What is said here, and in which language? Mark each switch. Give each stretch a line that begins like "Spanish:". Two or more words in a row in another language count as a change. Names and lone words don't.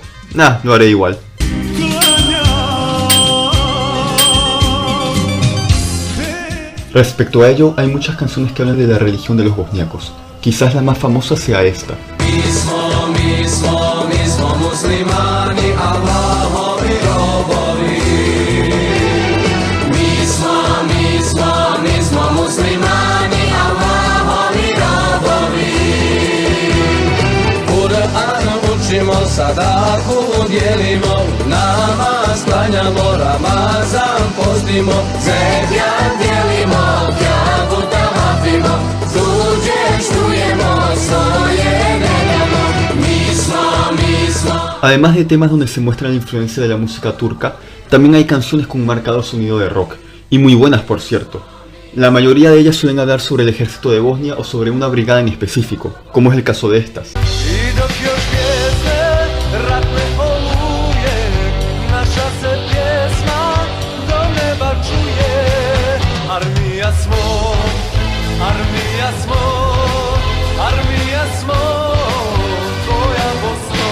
Spanish: lo haré igual. Respecto a ello, hay muchas canciones que hablan de la religión de los bosniacos. Quizás la más famosa sea esta.
Bosnian: Mi smo muslimani, Allahovi robovi. Mi smo muslimani, Allahovi robovi. Kur'an učimo, sadaku dijelimo, namaz klanjamo, Ramazan postimo, zekijat dijelimo, kjavu tavafimo, tuđe štujemo, svoje negamo.
Spanish: Además de temas donde se muestra la influencia de la música turca, también hay canciones con un marcado sonido de rock, y muy buenas por cierto. La mayoría de ellas suelen hablar sobre el ejército de Bosnia o sobre una brigada en específico, como es el caso de estas.
Bosnian: I dok još pjesme ratne oluje, naša se pjesma do neba čuje. Armija smo, armija smo, armija smo, tvoja Bosno.